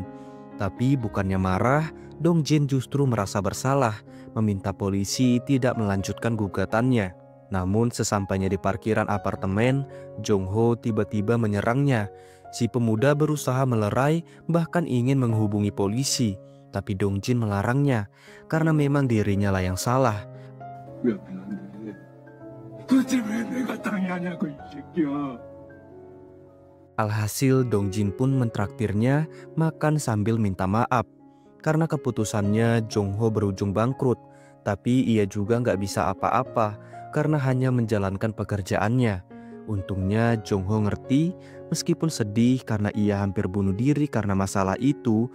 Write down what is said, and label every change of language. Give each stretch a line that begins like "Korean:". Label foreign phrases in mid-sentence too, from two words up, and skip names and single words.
Indonesian: Tapi bukannya marah, Dong-jin justru merasa bersalah, meminta polisi tidak melanjutkan gugatannya. Namun sesampainya di parkiran apartemen, Jong-ho tiba-tiba menyerangnya. Si pemuda berusaha melerai, bahkan ingin menghubungi polisi. Tapi Dong-jin melarangnya, karena memang dirinya lah yang salah.
Korean: 미안한데 도대체 왜 내가 땅이 아냐고 이 새끼야.
Indonesian: Alhasil Dong-jin pun mentraktirnya makan sambil minta maaf. Karena keputusannya Jong-ho berujung bangkrut, tapi ia juga nggak bisa apa-apa karena hanya menjalankan pekerjaannya. Untungnya Jong-ho ngerti meskipun sedih karena ia hampir bunuh diri karena masalah itu.